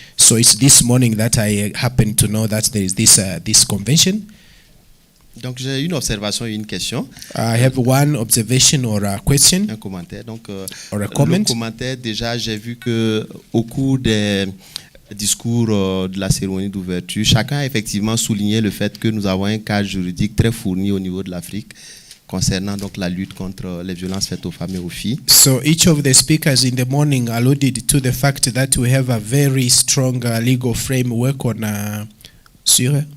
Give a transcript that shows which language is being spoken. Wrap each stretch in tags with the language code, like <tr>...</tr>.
<en>So it's this morning that I happen to know that there is this convention.</en> <fr>Donc j'ai une observation et une question.</fr> <en>I have one observation or a question.</en> <fr>Un commentaire. Donc</fr> <en>or a comment.</en> <fr>Le commentaire, déjà j'ai vu que au cours des discours de la cérémonie d'ouverture, chacun a effectivement souligné le fait que nous avons un cadre juridique très fourni au niveau de l'Afrique, concernant donc la lutte contre les violences faites aux femmes et aux filles.</fr> <en>So each of the speakers in the morning alluded to the fact that we have a very strong legal framework on sur</en>